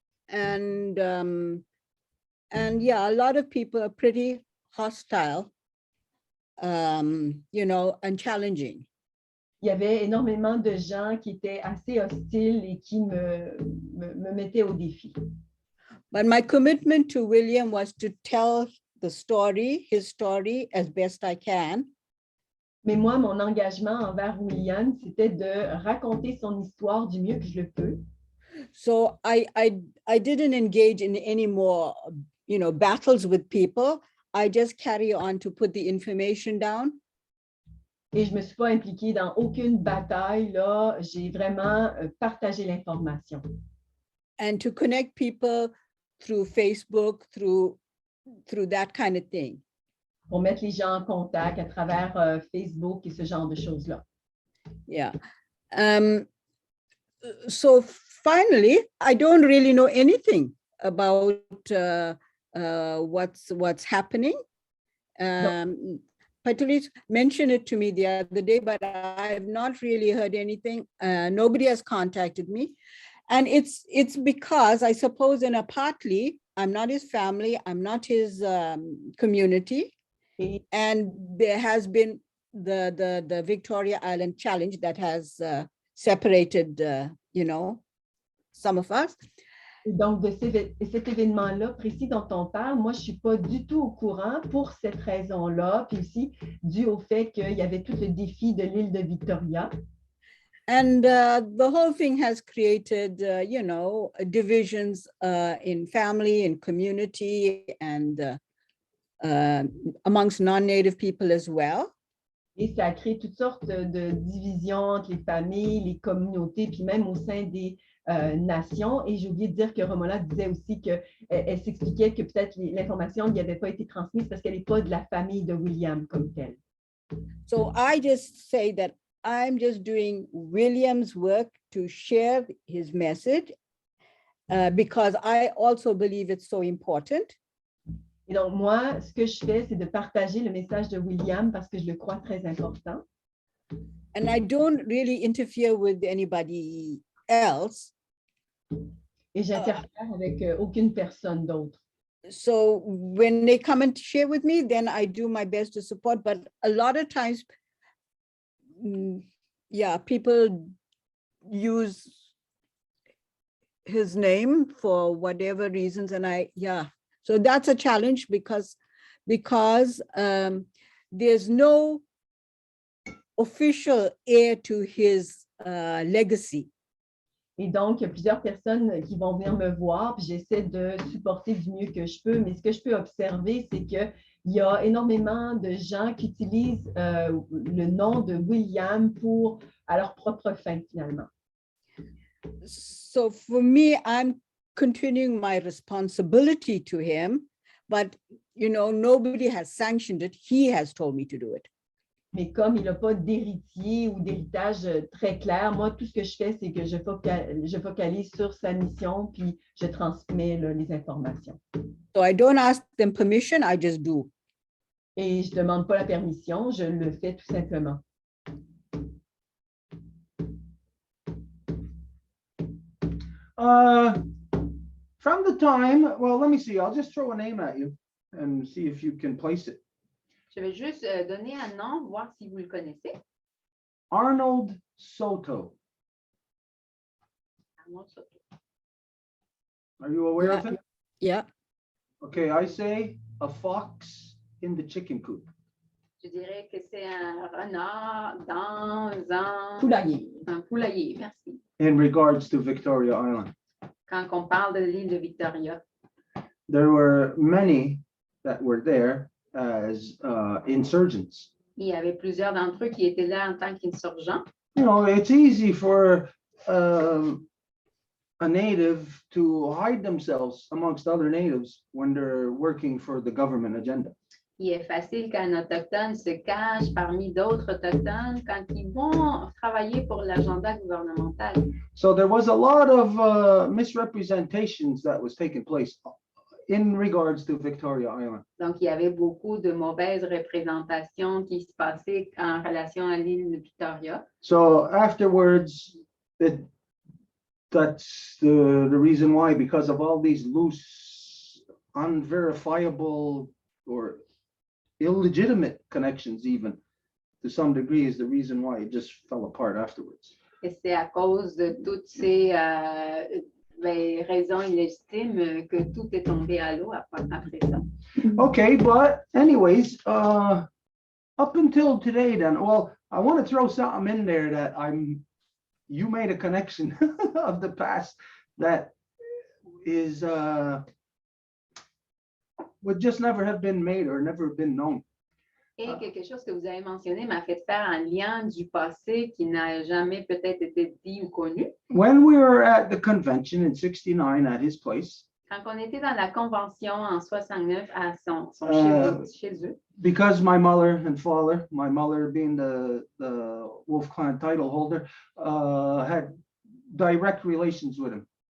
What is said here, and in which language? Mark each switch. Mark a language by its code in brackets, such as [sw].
[en] And yeah, a lot of people are pretty hostile, you know, and challenging. [fr] Il y avait énormément de gens qui étaient assez hostiles et qui me mettaient au défi. [en] But my commitment to William was to tell the story, his story, as best I can. [fr] Mais moi, mon engagement envers William, c'était de raconter son histoire du mieux que je le peux. [en] So I didn't engage in any more, you know, battles with people. I just carry on to put the information down. [fr] Et je ne me suis pas impliquée dans aucune bataille, là. J'ai vraiment partagé l'information. [en] And to connect people through Facebook, through that kind of thing. [fr] Pour mettre les gens en contact à travers Facebook et ce genre de choses-là. [en] Yeah. So finally, I don't really know anything about what's happening. Patrice mentioned it to me the other day, but I have not really heard anything. Nobody has contacted me. And it's because I suppose partly, I'm not his family, I'm not his community. And there has been the Victoria Island challenge that has separated, you know, some of us. [fr] Donc, de cet événement-là précis dont on parle, moi, je ne suis pas du tout au courant pour cette raison-là, puis aussi dû au fait qu'il y avait tout le défi de l'île de Victoria. [en] And the whole thing has created, you know, divisions in family and community and amongst non-native people as well. [fr] Et ça a créé toutes sortes de divisions entre les familles, les communautés, puis même au sein des nations. Et j'ai oublié de dire que Romola disait aussi qu'elle s'expliquait que peut-être l'information n'y avait pas été transmise parce qu'elle n'est pas de la famille de William comme telle. [en] So I just say that I'm just doing William's work to share his message because I also believe it's so important. [fr] Et donc, moi, ce que je fais, c'est de partager le message de William parce que je le crois très important. [en] And I don't really interfere with anybody else. [fr] Et j'interfère avec aucune personne d'autre. [en] So when they come and share with me, then I do my best to support. But a lot of times, yeah, people use his name for whatever reasons. And so that's a challenge because there's no official heir to his legacy. [fr] Et donc, il y a plusieurs personnes qui vont venir me voir, puis j'essaie de supporter du mieux que je peux. Mais ce que je peux observer, c'est qu'il y a énormément de gens qui utilisent le nom de William à leur propre fin, finalement. [en] So for me, I'm continuing my responsibility to him, but, you know, nobody has sanctioned it. He has told me to do it. [fr] Mais comme il n'a pas d'héritier ou d'héritage très clair, moi, tout ce que je fais, c'est que je focalise sur sa mission, puis je transmets là, les informations. [en] So I don't ask them permission, I just do. [fr] Et je ne demande pas la permission, je le fais tout simplement. [en] From the time, well, let me see, I'll just throw a name at you and see if you can place it. [fr] Je vais juste donner un nom, voir si vous le connaissez. [en] Arnold Soto. Arnold Soto. Are you aware of it? Yeah. Okay, I say a fox in the chicken coop. [fr] Je dirais que c'est un renard dans Poulailler. un poulailler, merci. [en] In regards to Victoria Island. [fr] Quand on parle de l'île de Victoria, [en] There were many that were there as insurgents. [fr] il y avait plusieurs d'entre eux qui étaient là en tant qu'insurgents. [en] You know, it's easy for a native to hide themselves amongst other natives when they're working for the government agenda. [fr] Il est facile qu'un autochtone se cache parmi d'autres autochtones quand ils vont travailler pour l'agenda gouvernemental. [en] So there was a lot of misrepresentations that was taking place in regards to Victoria Island. [fr] Donc, il y avait beaucoup de mauvaises représentations qui se passaient en relation à l'île de Victoria. [en] So afterwards, that's the reason why, because of all these loose, unverifiable, or illegitimate connections, even to some degree, is the reason why it just fell apart afterwards. [fr] Et c'est à cause de toutes ces raisons illégitimes que tout est tombé à l'eau après ça. [en] Okay, but anyways, up until today, then, well, I want to throw something in there that you made a connection of the past that is would just never have been made or never been known. [fr] Et quelque chose que vous avez mentionné m'a fait faire un lien du passé qui n'a jamais peut-être été dit ou connu. [en] When we were at the convention in '69 at his place, [fr] Quand on était dans la convention en 69 à son chez eux, [en] because my mother and father, my mother being the Wolf Clan title holder, had direct relations with him.